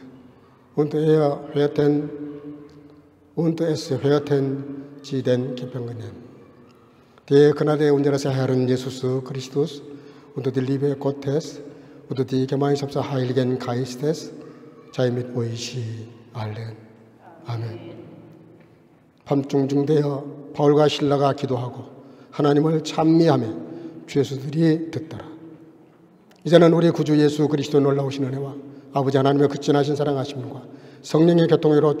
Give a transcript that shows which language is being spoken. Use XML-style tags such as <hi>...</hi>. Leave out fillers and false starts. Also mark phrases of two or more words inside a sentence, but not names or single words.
<de>Und es hörten sie den Gefangenen. Die Gnade unseres Herrn Jesus Christus und die Liebe Gottes und die Gemeinschaft des Heiligen Geistes sei mit euch allen.</de> <ko>아멘. 밤중 중되어 바울과 실라가 기도하고 하나님을 찬미하며 주 예수들이 듣더라. 이제는 우리 구주 예수 그리스도 놀라우신 은혜와 아버지 하나님의 그 진하신 사랑하심과 성령의 교통으로</ko>